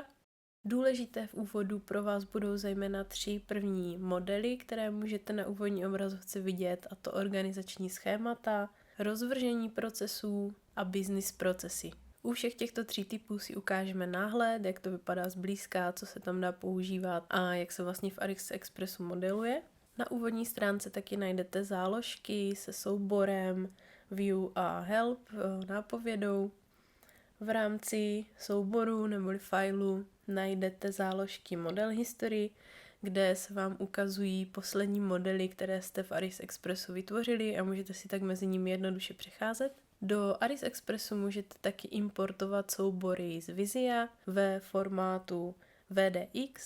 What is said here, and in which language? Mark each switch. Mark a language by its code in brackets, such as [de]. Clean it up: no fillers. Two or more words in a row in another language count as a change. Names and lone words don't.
[cs] Důležité v úvodu pro vás budou zejména 3 první modely, které můžete na úvodní obrazovce vidět, a to organizační schémata, rozvržení procesů a business procesy. U všech těchto 3 typů si ukážeme náhled, jak to vypadá zblízka, co se tam dá používat a jak se vlastně v Aris Expressu modeluje. Na úvodní stránce taky najdete záložky se souborem, view a help, nápovědou. V rámci souboru neboli failu najdete záložky [en] model history, [cs] kde se vám ukazují poslední modely, které jste v Aris Expressu vytvořili a můžete si tak mezi nimi jednoduše přecházet. Do Aris Expressu můžete taky importovat soubory z Visia ve formátu VDX.